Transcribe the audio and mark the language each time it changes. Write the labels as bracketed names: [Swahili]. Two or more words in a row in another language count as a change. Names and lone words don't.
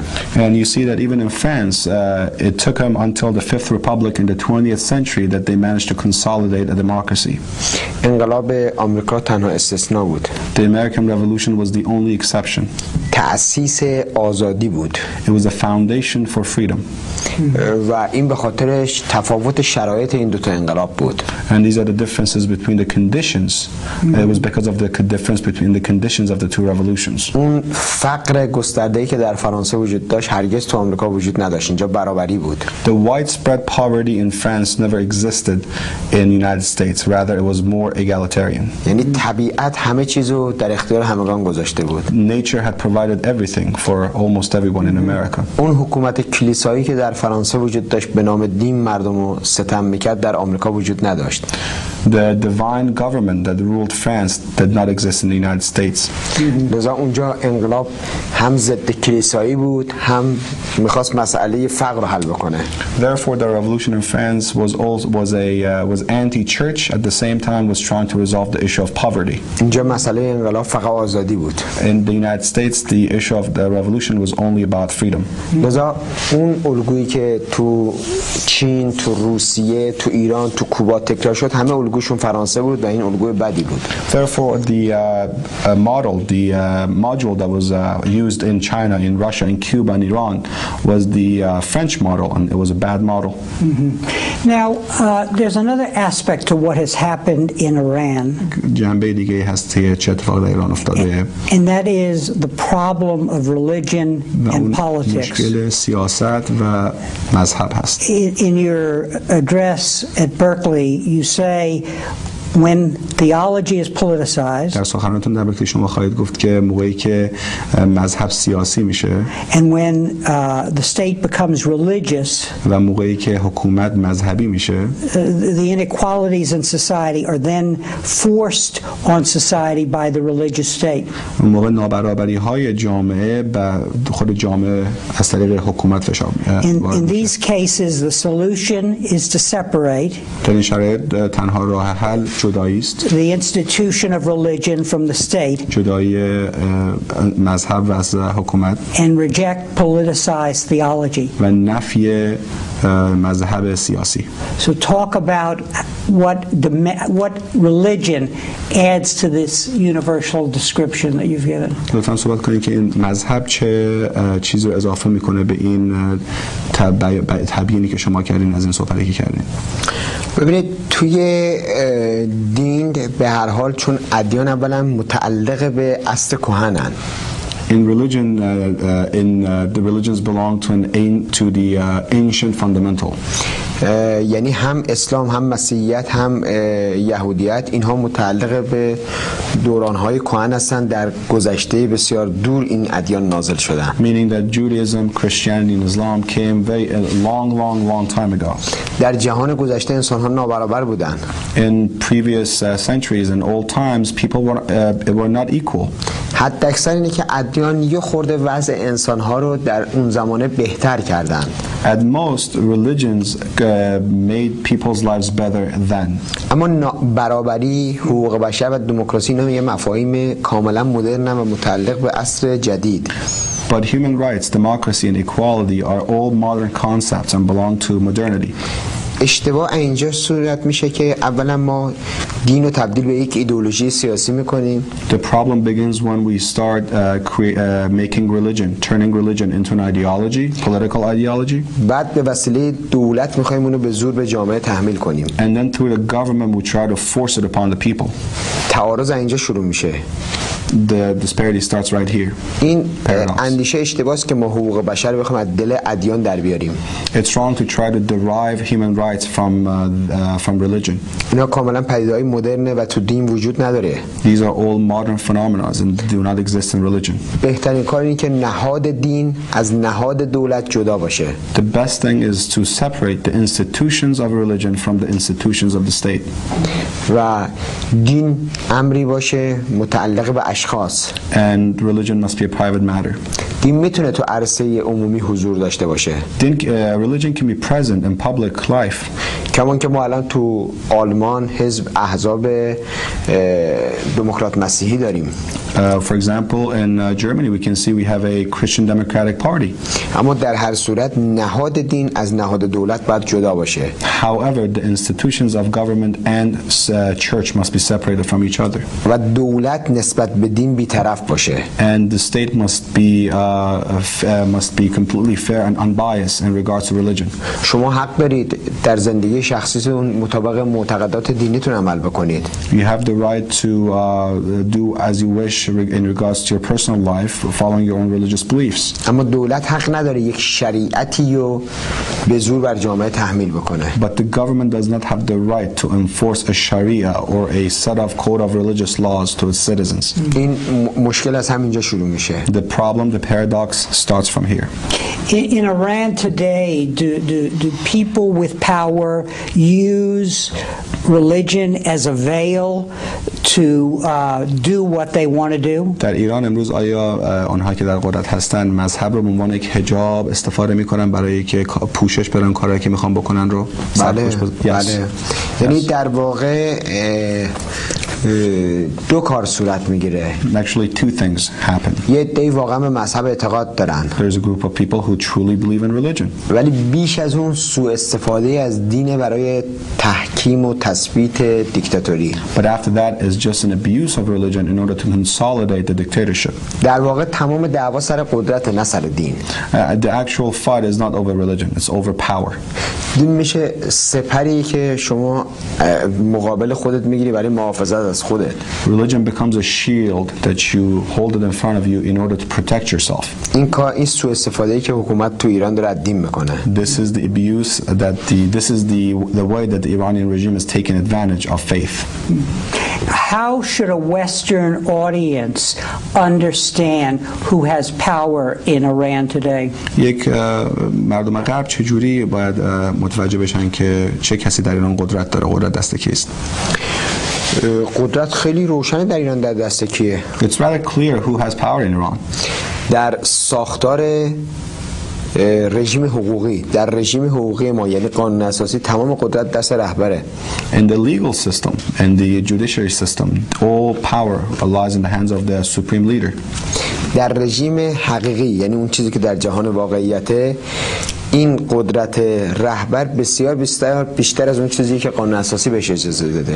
[English] And you see that even in France it took them until the Fifth Republic in the 20th century that they managed to consolidate a democracy. [Persian] انقلاب آمریکا تنها استثنا بود. [English] The American Revolution was the only exception. [Persian] تأسیس آزادی بود. [English] It was a foundation for freedom. [Persian] و این به خاطرش تفاوت شرایط این دو تا انقلاب بود. [English] And these are the differences between the conditions. It was because of the difference between the conditions of the two revolutions. [Persian] اون فقر گسترده‌ای که در فرانسه وجود داشت هرگز تو آمریکا وجود نداشت. اینجا برابری بود. [English] The widespread poverty in France never existed in the United States. Rather it was more egalitarian. [Persian] یعنی طبیعت همه چیزو در اختیار همگان گذاشته بود. [English] Nature had provided everything for almost everyone in America. [Persian] اون حکومت کلیسایی که در فرانسه وجود داشت به نام دین مردم رو ستم میکرد در آمریکا وجود نداشت. [English] The divine government that ruled France did not exist in the United States. [Persian] لذا اونجا انقلاب هم ضد کلیسایی بود هم میخواست مسئله فقر رو حل بکنه. [English] Therefore the revolution in France was anti-church at the same time was trying to resolve the issue of poverty. [Persian] اینجا مسئله انقلاب فقط آزادی بود. [English] In the United States the issue of the revolution was only about freedom. [Persian] لذا اون الگویی که تو چین، تو روسیه، تو ایران، تو کوبا تکرار شد همه الگوشون فرانسه بود و این الگوی بدی بود. [English] Therefore the module that was used in China, in Russia, in Cuba and Iran was the French model, and it was a bad model. Now there's another aspect to what has happened in Iran. [Persian] جنبه دیگه هست که چه اتفاقی در ایران افتاده. [English] And that is the problem of religion and politics. [Persian] مشکل سیاست و مذهب هست. [English] In your address at Berkeley, you say when theology is politicized, [Persian] در سخنرانیتون در برکلی شما خواهید گفت که موقعی که مذهب سیاسی میشه [English] and when the state becomes religious, [Persian] و موقعی که حکومت مذهبی میشه, [English] the inequalities in society are then forced on society by the religious state. [Persian] اون موقع نابرابری های جامعه به خود جامعه از طریق حکومت فشار [English] In these cases the solution is to separate [Persian] در این شرایط تنها راه حل جدایی است. [English] The institution of religion from the state. [Persian] جدایی مذهب و از حکومت. [English] And reject politicized theology. [Persian] و نفی مذهب سیاسی. [English] So talk about what religion adds to this universal description that you've given. [Persian] لطفاً صحبت کنید که این مذهب چه چیزی رو اضافه میکنه به این تبیینی که شما کردین از این صحبتی که کردین. ببینید توی دین به هر حال چون ادیان اولا متعلق به اصل کهنن. [English] In religion, the religions belong to the ancient fundamental. [Persian] یعنی هم اسلام هم مسیحیت هم یهودیت اینها متعلق به دورانهای کهن هستند در گذشته بسیار دور این ادیان نازل شدند. [English] Meaning that Judaism, Christianity and Islam came long time ago. [Persian] در جهان گذشته انسان‌ها نابرابر بودند. [English] In previous centuries and old times people were not equal. [Persian] حتی اکثر اینه که ادیان یه خورده وضع انسان‌ها رو در اون زمانه بهتر کردند. [English] At most religions made people's lives better then. [Persian] اما برابری، حقوق بشر و دموکراسی اینا یه مفاهیم کاملا مدرن و متعلق به عصر جدید. [English] But human rights, democracy and equality are all modern concepts and belong to modernity. [Persian] اشتباه اینجا صورت میشه که اولا ما دین رو تبدیل به یک ایدئولوژی سیاسی میکنیم. [English] The problem begins when we start turning religion into an ideology, political ideology. [Persian] بعد به وسیله دولت میخوایم اونو به زور به جامعه تحمیل کنیم. [English] And then through the government we try to force it upon the people. [Persian] تعارض اینجا شروع میشه. [English] The disparity starts right here. [Persian] این اندیشه اشتباهی است که ما حقوق بشر رو بخوایم از دل ادیان در بیاریم. [English] It's wrong to try to derive human rights from religion. [Persian] اینا کاملا پدیده‌های مدرنه و تو دین وجود نداره. [English] These are all modern phenomena and do not exist in religion. [Persian] بهترین کار اینه که نهاد دین از نهاد دولت جدا باشه. [English] The best thing is to separate the institutions of religion from the institutions of the state. [Persian] و دین امری باشه متعلق به اشخاص. [English] And religion must be a private matter. [Persian] دین میتونه تو عرصه عمومی حضور داشته باشه. [English] Religion can be present in public life. [Persian] کمان که ما الان تو آلمان حزب احزاب دموکرات مسیحی داریم. [English] For example, in Germany we can see we have a Christian Democratic Party. [Persian] اما در هر صورت نهاد دین از نهاد دولت باید جدا باشه. [English] However, the institutions of government and church must be separated from each other. [Persian] و دولت نسبت به دین بی‌طرف باشه. [English] And the state must be completely fair and unbiased in regards to religion. [Persian] شما حق دارید در زندگی شخصیتون مطابق معتقدات دینیتون عمل بکنید. [English] You have the right to do as you wish in regards to your personal life, following your own religious beliefs. [Persian] اما دولت حق نداره یک شریعتی رو به زور بر جامعه تحمیل بکنه. [English] But the government does not have the right to enforce a sharia or a set of code of religious laws to its citizens. [Persian] این مشکل از همینجا شروع میشه. [English] The problem, the paradox starts from here. In Iran today, do people with power use religion as a veil to do what they want to do? [Persian] در ایران امروز آیا آنها که در قدرت هستند مذهب رو به عنوان یک حجاب استفاده میکنن برای که پوشش بدن کاری که میخوان بکنن رو؟ بله. یعنی در واقع دو کار صورت میگیره. [English] Actually two things happen. [Persian] یه عده‌ای واقعا به مذهب اعتقاد دارن. [English] There's a group of people who truly believe in religion. [Persian] ولی بیش از اون سوء استفاده از دین برای تحکیم و تثبیت دیکتاتوری. [English] But after that is just an abuse of religion in order to consolidate the dictatorship. [Persian] در واقع تمام دعوا سر قدرت نه سر دین. [English] The actual fight is not over religion, it's over power. [Persian] دین میشه سپری که شما مقابل خودت میگیری برای محافظت از خودت. [English] Religion becomes a shield that you hold it in front of you in order to protect yourself. [Persian] این سوء استفاده‌ای که حکومت تو ایران داره از دین میکنه. [English] This is the abuse this is the way that the Iranian regime is taking advantage of faith. How should a Western audience understand who has power in Iran today? [Persian] یک مردم غرب چجوری باید متوجه بشن که چه کسی در ایران قدرت داره، قدرت دست کیست؟ قدرت خیلی روشنه در ایران در دست کیه. [English] It's rather clear who has power in Iran. [Persian] در ساختار رژیم حقوقی، در رژیم حقوقی ما یعنی قانون اساسی تمام قدرت دست رهبره. [English] In the legal system and the judiciary system, all power lies in the hands of the supreme leader. [Persian] در رژیم حقیقی یعنی اون چیزی که در جهان واقعیته این قدرت رهبر بسیار بیشتر از اون چیزی که قانون اساسی بهش اجازه داده.